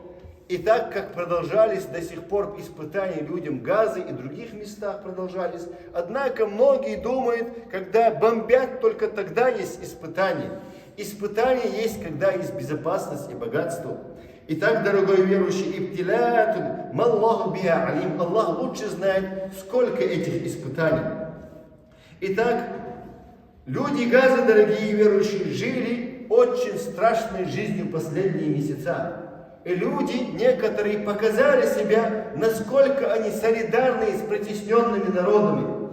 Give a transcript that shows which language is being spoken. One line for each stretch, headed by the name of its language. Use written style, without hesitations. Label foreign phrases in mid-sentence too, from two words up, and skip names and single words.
Russian: И так как продолжались до сих пор испытания людям в Газе и других местах продолжались, однако многие думают, когда бомбят, только тогда есть испытания. Испытания есть, когда есть безопасность и богатство. Итак, дорогой верующий,
Arabic: ابتلاءات، والله بها عليم,
Russian: Аллах лучше знает, сколько этих испытаний. Итак, люди Газа, дорогие верующие, жили очень страшной жизнью последние месяца. И люди, некоторые, показали себя, насколько они солидарны с притесненными народами.